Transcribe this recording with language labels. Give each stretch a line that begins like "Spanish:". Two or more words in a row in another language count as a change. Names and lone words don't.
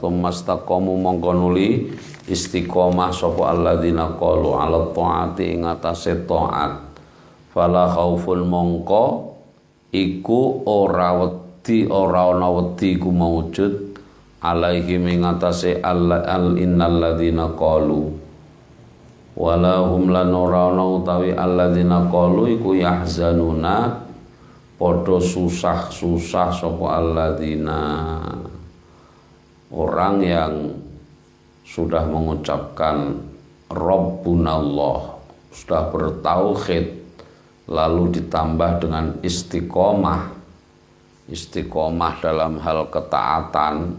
Javanese: Tsumastaqamu mongko nuli istiqomah sapa
Arabic: الذين قالوا على طاعة
Javanese: ing atase taat.
Arabic: فلا خوف
Javanese: mongko iku ora ana wedi ku maujud alaihim ing atase
Arabic: إن الذين قالوا ولا هم
Javanese: lan ora ana utawi
Arabic: الذين قالوا
Javanese: iku yahzanuna padha susah-susah sapa alladzina,
Indonesian: orang yang sudah mengucapkan Rabbunallah, sudah bertauhid lalu ditambah dengan istiqomah dalam hal ketaatan.